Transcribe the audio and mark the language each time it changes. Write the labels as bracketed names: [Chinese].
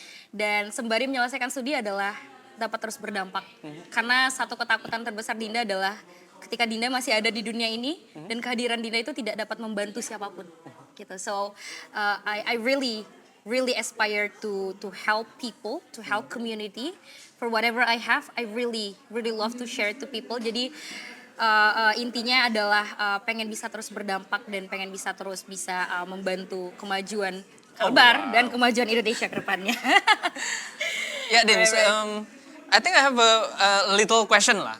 [Indonesian] Dan sembari menyelesaikan studi adalah dapat terus berdampak. Karena satu ketakutan terbesar Dinda adalah ketika Dinda masih ada di dunia ini dan kehadiran Dinda itu tidak dapat membantu siapapun. Gitu. [English] So I really aspire to help people, to help community. For whatever I have, I really love to share to people. [Indonesian] Jadi intinya adalah pengen bisa terus berdampak dan pengen bisa terus membantu kemajuan Kalbar dan kemajuan Indonesia ke depannya. [English] Ya, Din, I think I have a little question lah.